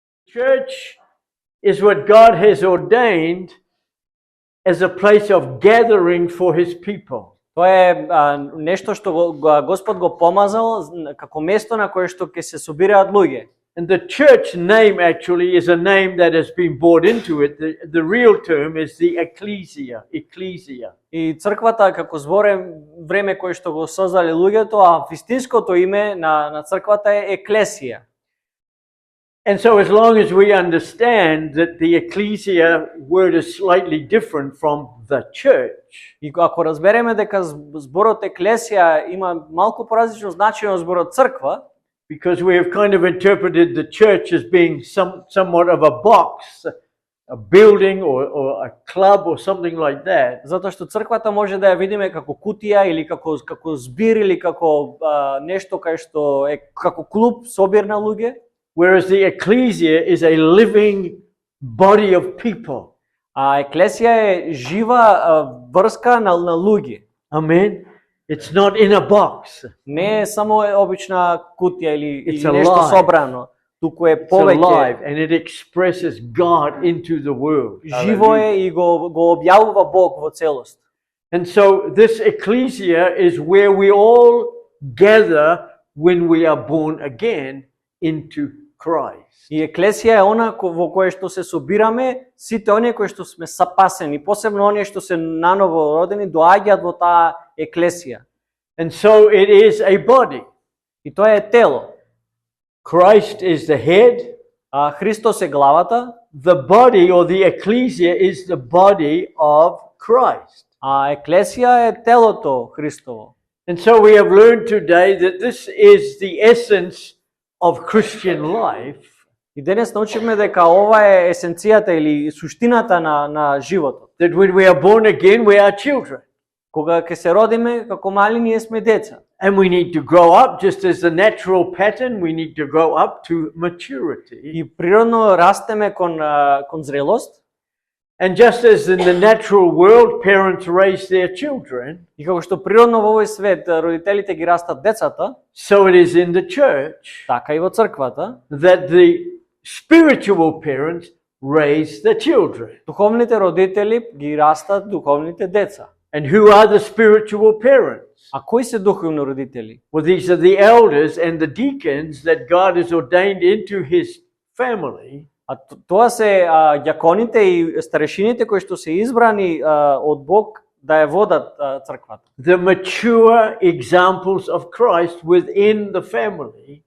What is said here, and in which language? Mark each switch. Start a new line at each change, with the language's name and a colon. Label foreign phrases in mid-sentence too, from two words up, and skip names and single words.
English: Church is what God has ordained as a place of gathering for His people.
Macedonian: Тоа е нешто што Господ го помазал како место на кое што ќе се собираат луѓе.
English: And the church name actually is a name that has been brought into it. The real term is the ecclesia.
Macedonian: И црквата како време кое што го создале луѓето, а вистинското име на црквата е еклесија.
English: And so as long as we understand that the ecclesia word is slightly different from the church,
Macedonian: и ако разбереме дека зборот еклесија има малку поразлично значење од зборот црква,
English: because we have kind of interpreted the church as being somewhat of a box, a building or a club or something like that.
Macedonian: Затоа што црквата може да ја видиме како кутија или како збир или како нешто кај што е како клуб, собир на луѓе.
English: Whereas the ecclesia is a living body of people.
Macedonian: А еклесија е жива врска на луѓе.
English: Amen. It's not in a box.
Macedonian: Не е само обична кутија или
English: It's
Macedonian: нешто
English: alive.
Macedonian: собрано, туку е
English: It's
Macedonian: повеќе.
English: alive and it expresses God into the world.
Macedonian: Живо е и го објавува Бог во целост.
English: And so this ecclesia is where we all gather when we are born again into Christ.
Macedonian: И еклесија е она во кое што се собираме, сите оние кои што сме спасени, посебно оние што се наново родени, доаѓаат во таа еклесија.
English: And so it is a body.
Macedonian: И тоа е тело.
English: Christ is the head.
Macedonian: А Христос е главата.
English: The body or the ecclesia is the body of Christ.
Macedonian: А еклесија е телото Христово.
English: And so we have learned today that this is the essence of Christian life.
Macedonian: И денес научивме дека ова е есенцијата или суштината на животот.
English: That when we are born again, we are children.
Macedonian: Кога ќе се родиме како мали, ние сме деца.
English: And we need to grow up just as the natural pattern, we need to grow up to maturity.
Macedonian: И природно растеме кон зрелост.
English: And just as in the natural world, parents raise their children,
Macedonian: И како што природно во овој свет родителите ги растат децата,
English: so it is in the church
Macedonian: така и во црквата,
English: that the spiritual parents raise the children.
Macedonian: духовните родители ги растат духовните деца.
English: And who are the spiritual parents?
Macedonian: А кои се духовни родители?
English: Well, these are the elders and the deacons that God has ordained into His family.
Macedonian: А тоа се ѓаконите и старешините кои што се избрани од Бог да ја водат црквата.
English: The mature examples of Christ within the family.